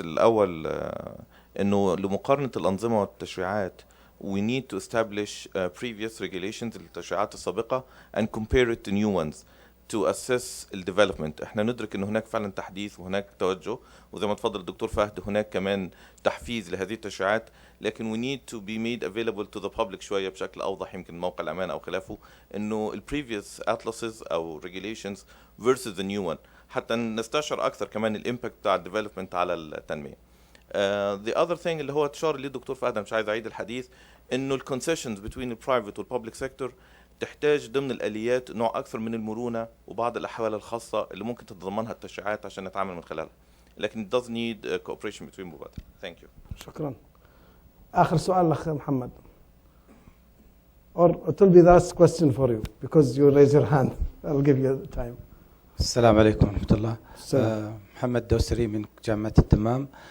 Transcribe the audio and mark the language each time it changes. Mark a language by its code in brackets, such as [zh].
[ar] الأول إنه لمقارنة الأنظمة والتشريعات [en] we need to establish previous regulations [ar] للتشريعات السابقة [en] and compare it to new ones to assess الديفلوبمنت. [ar] احنا ندرك ان هناك فعلا تحديث وهناك توجه، وزي ما تفضل الدكتور فهد هناك كمان تحفيز لهذه التشريعات، لكن [en] we need to be made available to the public [ar] شوية بشكل أوضح، يمكن موقع الأمان أو خلافه، انه ال [en] previous atlases [ar] أو [en] regulations versus the new one، [ar] حتى نستشعر أكثر كمان الإمباكت بتاع الديفلوبمنت على التنمية. [en] The other thing [ar] اللي هو اشار ليه الدكتور فهد، مش عايز أعيد الحديث، انه ال [en] concessions between the private [ar] وال [en] public sector [ar] تحتاج ضمن الآليات نوع أكثر من المرونة وبعض الأحوال الخاصة اللي ممكن تتضمنها التشريعات عشان نتعامل من خلالها، لكن [en] it does need cooperation between both. Thank you. [ar] شكرا. آخر سؤال لأخ محمد. [en] Or it will be the last question for you because you raise your hand. I'll give you time. [ar] السلام عليكم ورحمة الله. محمد دوسري من جامعة التمام.